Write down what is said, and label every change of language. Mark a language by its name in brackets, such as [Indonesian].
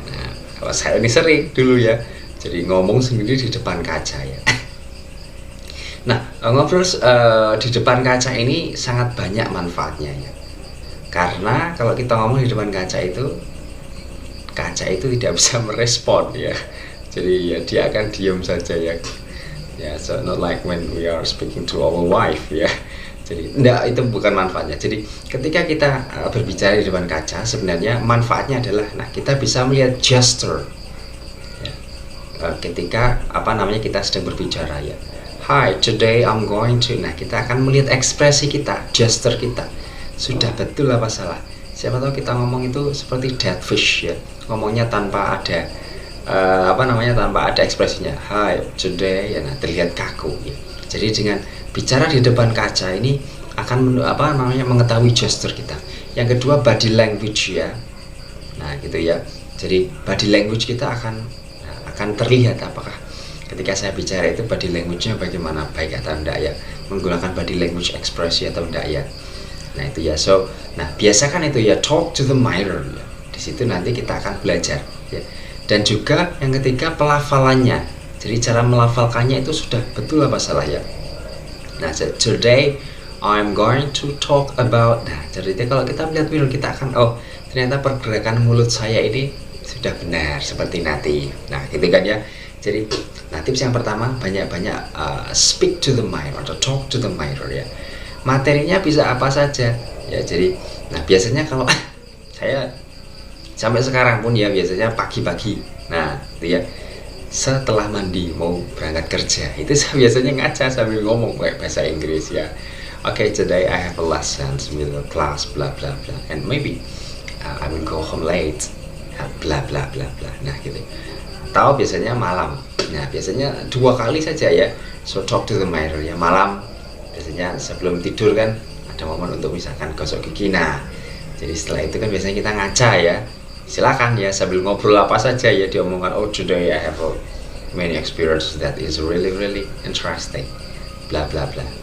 [Indonesian] Nah, kalau saya ini sering dulu ya, jadi ngomong sendiri di depan kaca ya. Nah, ngobrol di depan kaca ini sangat banyak manfaatnya ya, karena kalau kita ngomong di depan kaca itu tidak bisa merespon ya, jadi ya dia akan diam saja ya. [English] Ya, so not like when we are speaking to our wife ya. [Indonesian] Jadi enggak, itu bukan manfaatnya. Jadi ketika kita berbicara di depan kaca, sebenarnya manfaatnya adalah, nah kita bisa melihat gesture ya. Ketika kita sedang berbicara ya, [English] hi today I'm going to, [Indonesian] nah kita akan melihat ekspresi kita, gesture kita. Sudah betul apa salah? Siapa tahu kita ngomong itu seperti dead fish ya, ngomongnya tanpa ada tanpa ada ekspresinya. [English] Hi today [Indonesian] ya, nah terlihat kaku ya. Jadi dengan bicara di depan kaca ini akan mengetahui gesture kita. Yang kedua, body language ya. Nah gitu ya, jadi body language kita akan terlihat apakah ketika saya bicara itu body language-nya bagaimana, baik atau enggak ya, menggunakan body language ekspresi atau enggak ya. Nah itu ya. So nah biasakan itu ya, [English] talk to the mirror [Indonesian] ya. Di situ nanti kita akan belajar ya. Dan juga yang ketiga, pelafalannya. Jadi cara melafalkannya itu sudah betul apa salah ya. [English] Nah, today I'm going to talk about. [Indonesian] Nah, jadi kalau kita melihat mirror, kita akan ternyata pergerakan mulut saya ini sudah benar seperti nanti. Nah, gitu kan ya. Jadi, nah tips yang pertama, banyak-banyak [English] speak to the mirror [Indonesian] atau [English] talk to the mirror [Indonesian] ya. Materinya bisa apa saja ya. Jadi, nah biasanya kalau saya sampai sekarang pun ya, biasanya pagi-pagi, nah itu ya, setelah mandi mau berangkat kerja, itu saya biasanya ngaca sambil ngomong kayak bahasa Inggris ya. [English] Okay, today I have a lesson with the class blah blah blah, and maybe I will go home late blah blah blah blah. [Indonesian] Nah gitu. Atau biasanya malam, nah biasanya 2 kali saja ya. [English] So talk to the mirror [Indonesian] ya, malam biasanya sebelum tidur kan ada momen untuk misalkan gosok gigi. Nah jadi setelah itu kan biasanya kita ngaca ya. Silakan ya, sambil ngobrol apa saja ya diomongkan. [English] Oh today I have many experience that is really interesting bla bla bla.